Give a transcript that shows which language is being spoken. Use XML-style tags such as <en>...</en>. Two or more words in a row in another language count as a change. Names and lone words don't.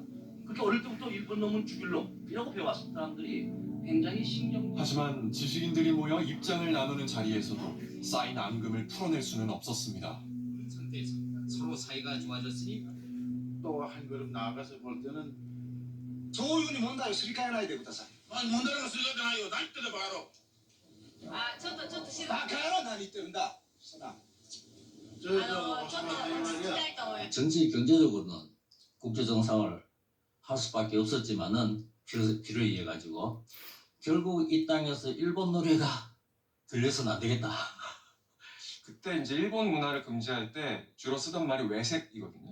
<ko>그렇게 어릴 때부터 일본 놈은 죽일 놈 이라고 배워왔습니다. 사람들이 굉장히 신경. 하지만 지식인들이 모여 입장을 나누는 자리에서도 쌓인 앙금을 풀어낼 수는 없었습니다. 상태에서 서로 사이가 좋아졌으니 또 한 걸음 나아가서 볼 때는</ko> <ja>そういうふうに問題をすり替えないでください。問題がするじゃないよ。何言ってんだバカ野郎。ちょっと静バカ野郎何言ってるんだ。ちょっと</ja> <ko>정치 경제적으로는 국제 정상을 할 수밖에 없었지만은 길을 이어 가지고 결국 이 땅에서 일본 노래가 들려서는 안 되겠다. 그때 이제 일본 문화를 금지할 때 주로 쓰던 말이 외색이거든요.</ko>